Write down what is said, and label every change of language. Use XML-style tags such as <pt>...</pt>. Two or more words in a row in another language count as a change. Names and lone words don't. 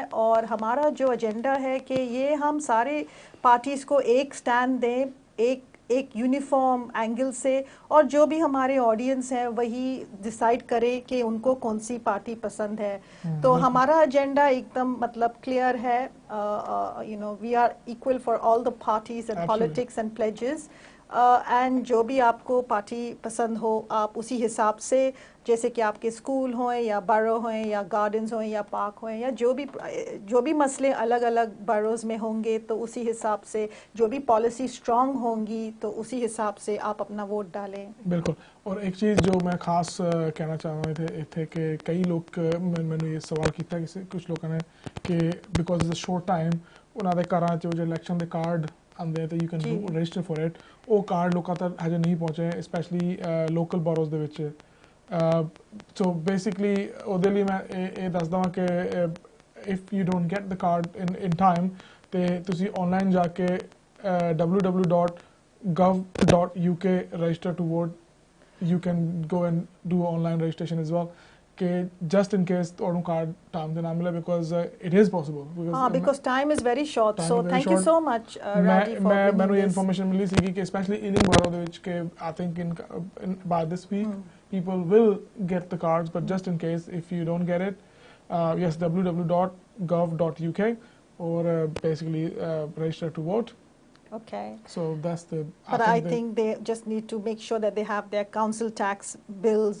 <hi>और हमारा जो एजेंडा है कि ये हम सारे पार्टीज़ को एक स्टैंड दें, एक</hi> <en>uniform angle</en> <hi>से, और जो भी हमारे ऑडियंस हैं वही डिसाइड करे कि उनको कौन सी पार्टी पसंद है। तो हमारा एजेंडा एकदम मतलब क्लियर है,</hi> <en>you know we are equal for all the parties and politics and pledges, and</en> <hi>जो भी आपको पार्टी पसंद हो आप उसी हिसाब से, जैसे कि आपके स्कूल हों या बरो हों या गार्डन्स हों या पार्क हों या जो भी मसले अलग अलग बरोज़ में होंगे, तो उसी हिसाब से जो भी</hi> <en>policy strong</en> <hi>होंगी तो उसी हिसाब से आप अपना वोट डालें। बिल्कुल। और एक चीज़ जो मैं ख़ास कहना चाह रहे थे कि कई लोग मैंने ये सवाल किया कि कुछ लोगों ने कि</hi> <en>because it's a short time</en> <hi>उन्होंने करा जो</hi> <pa>ਇਲੈਕਸ਼ਨ ਦੇ ਕਾਰਡ ਆਂਦੇ</pa> <hi>तो</hi> <en>you can register for it,</en> <hi>वो कार्ड लोगों तक हजे नहीं पहुँचे,</hi> <pa>स्पैशली</pa> <en>local boroughs</en> <pa>ਦੇ ਵਿੱਚ।</pa> <en>So basically</en> <pa>ਉਹਦੇ ਲਈ ਮੈਂ ਇਹ ਦੱਸ ਦਵਾਂ ਕਿ</pa> <en>if you don't get the card in time</en> <pa>ਤੇ ਤੁਸੀਂ online ਜਾ ਕੇ</pa> <en>www.gov.uk register to vote, you can go and do online registration as well, कि just in case ਤੁਹਾਨੂੰ card time</en> <pa>ਤੇ ਨਾ ਮਿਲੇ,</pa> <en>because it is possible, because time is very short, so thank you so much Rowdy for</en> <pa>ਮੈਨੂੰ ਇਹ ਇਨਫੋਰਮੇਸ਼ਨ ਮਿਲੀ ਸੀ ਕਿ ਸਪੈਸ਼ਲੀ ਇਲਿੰਗ ਬੋਰੋ ਦੇ ਵਿੱਚ ਕਿ</pa> <en>I think by this week people will get the cards, but just in case if you don't get it, yes, www.gov.uk or basically register to vote. Okay. So that's the. But I think they just need to make sure that they have their council tax bills.</en>